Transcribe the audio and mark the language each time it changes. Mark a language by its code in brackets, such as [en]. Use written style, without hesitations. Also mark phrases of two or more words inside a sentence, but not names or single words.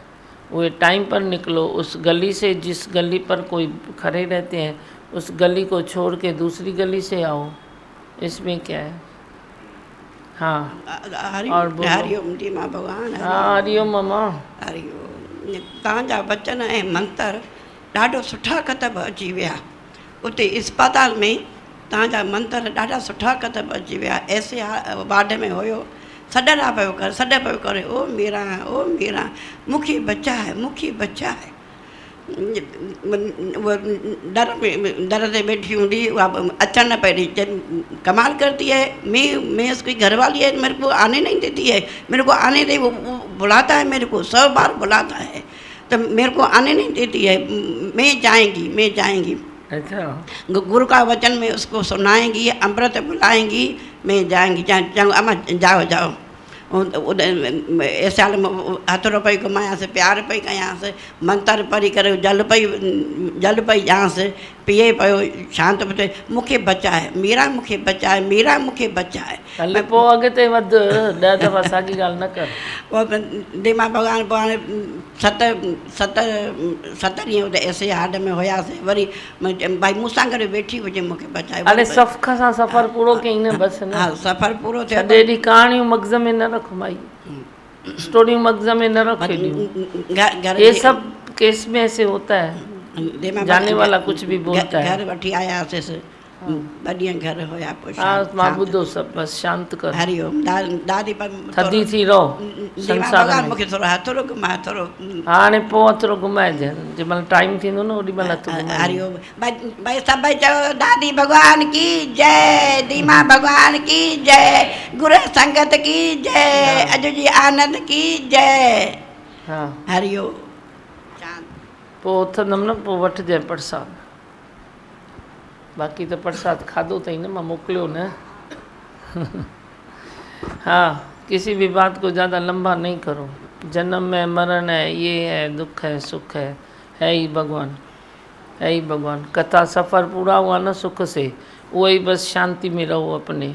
[hi] वो टाइम पर निकलो उस गली से, जिस गली पर कोई खड़े रहते हैं उस गली को छोड़ के दूसरी गली से आओ, इसमें क्या है। हाँ और बोलो। हरिओम जी मां भगवान। हाँ हरिओम ममा। हरिओम। [sd] तव्हांजा वचन ऐं मंत्र ॾाढो सुठा कतब अची विया। उते इस्पताल में तव्हांजा मंत्र ॾाढा सुठा कतब अची विया। ऐसे वार्ड में हुयो, सॾड़ा पियो कर, सॾ पियो करे, ओ मीरा मूंखे बचा है, मूंखे बचा है। [hi] वो डर से बैठी हूँ [sd] उहा अचन न पड़ी। [hi] कमाल करती है, मैं उसकी घरवाली है, मेरे को आने नहीं देती है। मेरे को आने दे, वो बुलाता है मेरे को, 100 बार बुलाता है तो मेरे को आने नहीं देती है। मैं जाएंगी। अच्छा गुरु का वचन में उसको सुनाएंगी, अमृत बुलाएंगी, मैं जाएंगी। अम्मा जाओ। [sd] ऐसा हथड़ो पई घुमायांसि, प्यार पई कयांसि, मंत्र पढ़ी करे जल पई ॾियांसि, पीए पियो, शांति पियो थिए। मूंखे बचा है मीरा, मूंखे बचा है मीरा, मूंखे बचा है। हल पोइ अॻिते वध, 10 दफ़ा साॻी ॻाल्हि न कर। पोइ दिमा भॻवान 7 ॾींहं उते ऐसे हार्ड में हुयासीं। वरी भाई मूंसां गॾु वेठी हुजे, मूंखे बचाए। अरे सफ़ सां सफ़र पूरो कई न बस न। हाँ सफ़र पूरो थियो। सॼे ॾींहुं कहाणियूं मग़ज़ में न रख माई, स्टोरियूं मग़ज़ में न रख एॾियूं। [hi] ये सब केस में ऐसे होता है, जाने वाला कुछ भी बोलता है। [sd] घर वठी आयासीं, 2 ॾींहं घर हुया। पोइ हाँ मां ॿुधो सभु, बसि शांत कर। हरिओम। दादी पर थधी थी रहो संसार में। मूंखे थोरो हथड़ो घुमाए, थोरो हाणे पोइ हथड़ो घुमाइजे, जंहिंमहिल टाइम थींदो न ओॾी महिल हथु घुमाइजे। हरिओम। भाई सभई चयो [hi] दादी भगवान की जय, दीमा भगवान की जय, गुरु संगत की जय, [sd] अॼु जी आनंद की जय। हाँ हरिओम। पोइ उथंदमि न, पोइ वठिजांइ प्रसाद। बाक़ी तो प्रसाद खाधो अथई न, मां मोकिलियो न। [hi] हाँ किसी भी बात को ज़्यादा लंबा नहीं करो। जन्म है, मरण है, ये है, दुख है, सुख है ही भगवान, है ही भगवान। कथा सफ़र पूरा हुआ ना सुख से, वही बस शांति में रहो अपने।